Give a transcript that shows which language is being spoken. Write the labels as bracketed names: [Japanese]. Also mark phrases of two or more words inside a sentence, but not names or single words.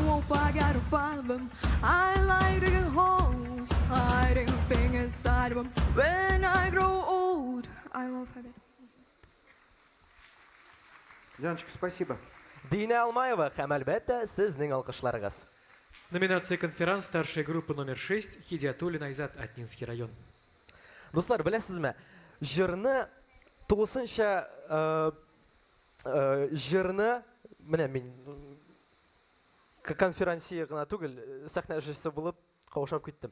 [English] I got a problem. I like digging holes, hiding a thing inside of them. When I grow old, I won't forget. [Russian] Яночка, спасибо. [Tatar] Дина Алмаева һәм әлбәттә сезнең алкышларыгыз. [Russian] Номинация конферанс старшая группа номер 6 Хидиатуллин Айзат, Атнинский район. [Tatar] Дуслар, беләсезме? Җырны тулысынча җырны менә мин конференция гына түгел, сәхнә эшчесе булып каушап киттем.